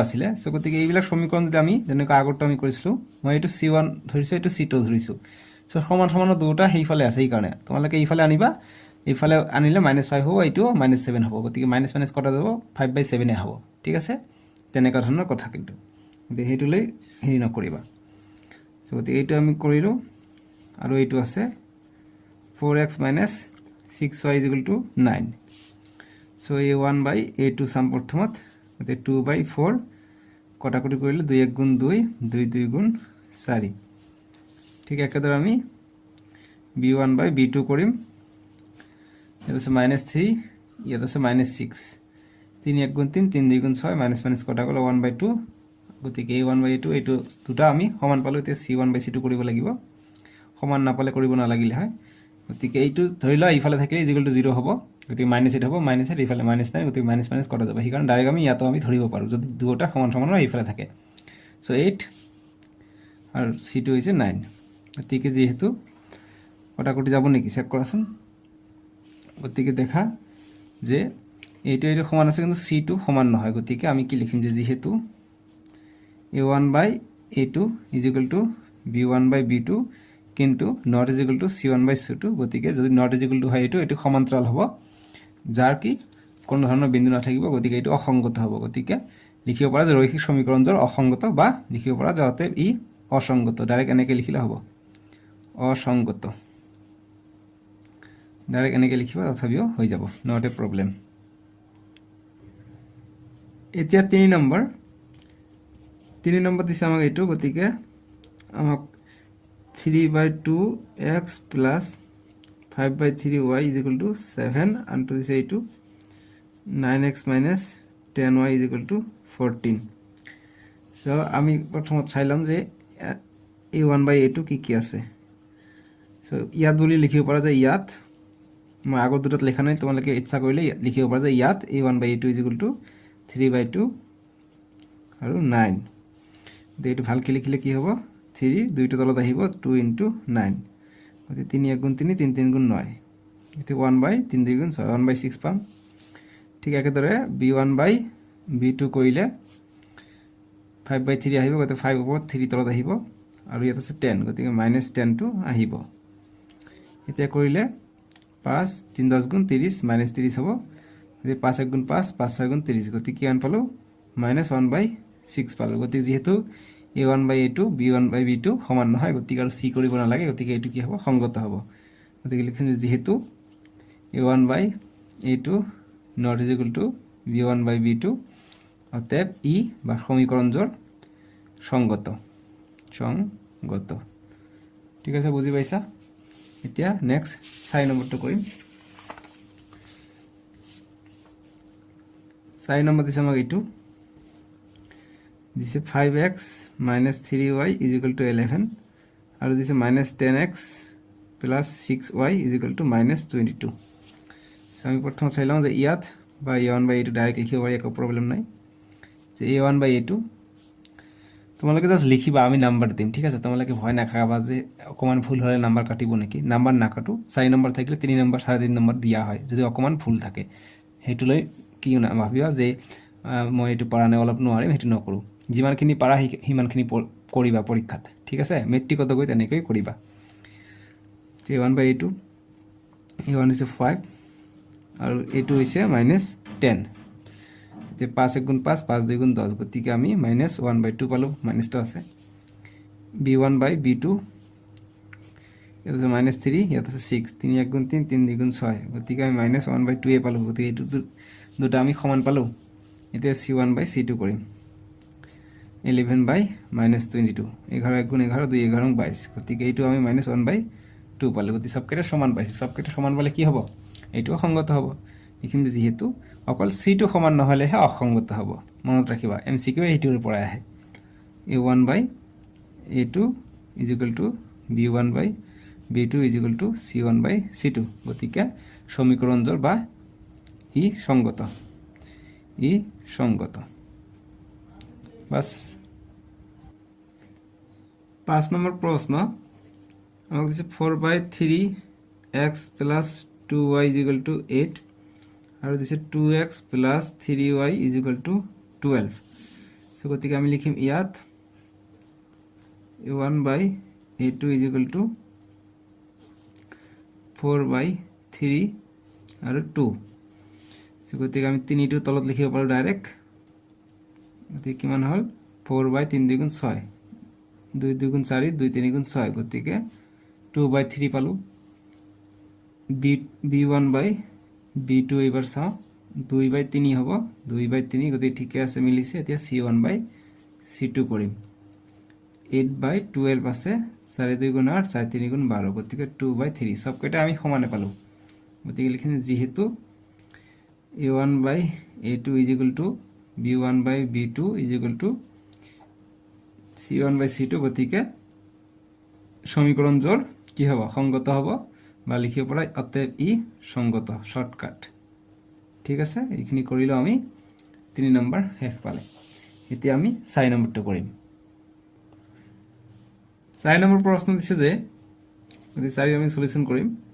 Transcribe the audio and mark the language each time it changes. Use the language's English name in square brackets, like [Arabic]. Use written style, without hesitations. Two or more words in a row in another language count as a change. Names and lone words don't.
[Assamese] আছিল সো গতিকে এইবিলাক সমীকৰণ যদি আমি যেনেকৈ আগৰটো আমি কৰিছিলো মই এইটো c1 ধৰিছো এইটো c2 ধৰিছো সো সমান দুটা হেইফালে আছে এই কাৰণে তোমালোকে এইফালে আনিবা এইফালে আনিলে -5 হ'ব এইটো -7 হ'ব গতিকে মাইনাস কটা যাব 5/7 হ'ব ঠিক আছে তেনেকা ধৰণৰ কথা কিন্তু হেইটোলৈ হেই নকৰিবা সো গতিকে এইটো আমি কৰিলোঁ আৰু এইটো আছে [English] 4x minus 6y is equal to 9. So a1 by a2 sum [Assamese] প্রথমত গতিকে 2 by 4 কটাকটি কৰিলে 2 1 গুণ 2 2 2 গুণ 4 ঠিক একেদৰে আমি [English] b1 by b2 [Assamese] কৰিম ইয়াত আছে -3 ইয়াত আছে -6 3 1 গুণ 3 3 2 গুণ 6 মাইনাস মাইনাস কটা গ'ল 1 by 2 গতিকে a1 by a2 এইটো দুটা আমি সমান পালো এতিয়া [English] c1 by c2 [Assamese] কৰিব লাগিব সমান নাপালে কৰিব নালাগিলে হয় গতিকে এইটো ধৰি লও ইফালে থাকিলে [English] is equal to [Assamese] 0 হ'ব গতিকে -8 হ'ব -8 ইফালে -9 গতিকে মাইনাস মাইনাস কটা যাব সেই কাৰণ ডাইৰেক্ট আমি ইয়াতো আমি ধৰিব পাৰো যদি দুটা সমান সমান হয় ইফালে থাকে সো 8 আৰু c2 হৈছে 9 গতিকে যেহেতু কটাকটি যাব নেকি চেক কৰাচোন গতিকে দেখা যে এইটো সমান আছে কিন্তু c2 সমান নহয় গতিকে আমি কি লিখিম যে যেহেতু a1 by [English] a2 is equal to b1 by b2 [Assamese] কিন্তু [English] not is equal to c1 by c2 [Assamese] গতিকে যদি [English] not is equal to [Assamese] হয় এটো সমান্তৰাল হ'ব যাৰ কি কোনো ধৰণৰ বিন্দু নাথাকিব গতিকে এটো অসংগত হ'ব গতিকে লিখিব পৰা যে ৰৈখিক সমীকৰণৰ অসংগত বা লিখিব পৰা যাতে ই অসংগত ডাইৰেক্ট এনেকৈ লিখিলে হ'ব অসংগত ডাইৰেক্ট এনেকৈ লিখিবা তথাপিও হৈ যাব [English] not a problem [Assamese] এতিয়া 3 নম্বৰ দিছে আমাক এইটো গতিকে আমাক [English] 3 by 2x plus 5 by 3y is equal to 7 and to this a2 9x minus 10y is equal to 14 [Assamese] so আমি প্ৰথমত চাইলাম যে [English] a1 by a2 [Assamese] কি আছে so ইয়াত বুলি লিখিব পৰা যায় ইয়াত মই আগৰ দুটাত লেখা নাই তোমালোকে ইচ্ছা কৰিলে লিখিব পৰা যায় ইয়াত [English] a1 by a2 is equal to 3 by 2 [Assamese] আৰু 9 এইটো ভালকৈ লিখিলে কি হ'ব 3 দুইটো তলত আহিব [English] 2 into 9 [Assamese] গতি 3 1 গুণ 3 3 3 গুণ 9 এতে 1 by 3 2 গুণ 6 1 by 6 পাম ঠিক একেদৰে [English] b1 by b2 [Assamese] কৰিলে 5 by 3 আহিব গতি 5 ওপৰত 3 তলত আহিব আৰু ইয়াত আছে 10 গতিকে -10 টো আহিব এতিয়া কৰিলে 5 3 10 গুণ 30 -30 হ'ব গতি 5 1 গুণ 5 5 6 গুণ 30 গতি কি আন পালো -1 by 6 পালো গতি যেহেতু [English] a1 by a2 b1 by b2 [Assamese] সমান নহয় গতিকে আৰু c কৰিব নালাগে গতিকে এটো কি হ'ব সংগত হ'ব গতিকে লিখিম যেহেতু [English] a1 by a2 not is equal to b1 by b2 [Assamese] অতএব ই বা সমীকৰণজোৰ সংগত ঠিক আছে বুজি পাইছা এতিয়া নেক্সট 4 নম্বৰটো কৰিম 4 নম্বৰ দিছে আমাক এইটো This [English] is 5x minus 3y is equal to 11 and this is minus 10x plus 6y is equal to minus 22 so [Assamese] আমি প্রথম চাইলাম যে ইয়াত বা [English] a1 by a2 [Assamese] ডাইরেক্ট লিখিব পারি একো প্রবলেম নাই যে [English] a1 by a2 [Assamese] তোমালোকে জাস্ট লিখিবা আমি নাম্বার দিম ঠিক আছে তোমালোকে ভয় না খাবা যে অকমান ভুল হলে নাম্বার কাটিব নাকি নাম্বার না কাটো 4 নম্বৰ থাকিলে 3 নম্বৰ 3.5 নম্বৰ দিয়া হয় যদি অকমান ভুল থাকে হেতুলৈ কি না ভাবিবা যে মই এটো পাৰা নাই অলপ নোৱাৰিম হেতু নকৰো যিমানখিনি পাৰা হিমানখিনি কৰিবা পৰীক্ষাত ঠিক আছে মেট্ৰিকত গৈ তেনেকৈ কৰিবা [English] a1 by a2 a1 is 5 [Assamese] আৰু a2 হৈছে -10 তে 5 1 গুণ 5 5 2 গুণ 10 গতিকে আমি -1 by 2 পালো মাইনাস তো আছে [English] b1 by b2 [Assamese] এটা আছে -3 এটা আছে 6 3 1 গুণ 3 3 2 গুণ 6 গতিকে আমি -1 by 2 এ পালো গতিকে এটো দুটা আমি সমান পালো এটা [English] c1 by c2 [Assamese] কৰিম 11 by -22 11 1 গুণ 11 2 11 22 গতিকে এইটো আমি -1 by 2 পালো গতি সবকেটা সমান পাইছো সবকেটা সমান বলে কি হ'ব এইটো সংগত হ'ব লিখিম যেহেতু অকল c2 সমান নহলে হে অসংগত হ'ব মনত ৰাখিবা এমসিকিউ এইটোৰ পৰা আহে [English] a1 by a2 is equal to b1 by b2 is equal to c1 by c2 [Assamese] গতিকে সমীকৰণজৰ বা ই সংগত বাস 5 নম্বৰ প্ৰশ্ন আমাক দিছে [English] 4 by 3x plus 2y is equal to 8 [Assamese] আৰু দিছে [English] 2x plus 3y is equal to 12 [Assamese] সো গতিকে আমি লিখিম ইয়াত [English] a1 by a2 is equal to [Assamese] 4 by 3 আৰু 2 সো গতিকে আমি 3 টো তলত লিখিব পাৰো ডাইৰেক্ট গতিকে কিমান হল 4 by 3 2 গুণ 6 2 2 গুণ 4 2 3 গুণ 6 গতিকে 2/3 পালো b1 বাই b2 এবাৰ চাও 2/3 হ'ব 2/3 গতিকে ঠিকে আছে মিলিছে এতিয়া c1 বাই c2 কৰিম 8/12 আছে 4 2 গুণ 8 4 3 গুণ 12 গতিকে 2/3 সবকেইটা আমি সমানে পালো গতিকে লিখিম যেহেতু [English] a1 by a2 is equal to b1 by b2 is equal to [Assamese] c1 by c2 গতিকে সমীকরণ জোড় [Bangla] কি হবে সংগত হবে [Assamese] বা লিখিব পৰা অতএব ই সংগত শর্টকাট ঠিক আছে এইখিনি কৰিলো আমি 3 নম্বৰ শেষ পালে এতিয়া আমি 4 নম্বৰটো কৰিম 4 নম্বৰ প্ৰশ্ন দিছে যে গতি 4 আমি সলিউশন কৰিম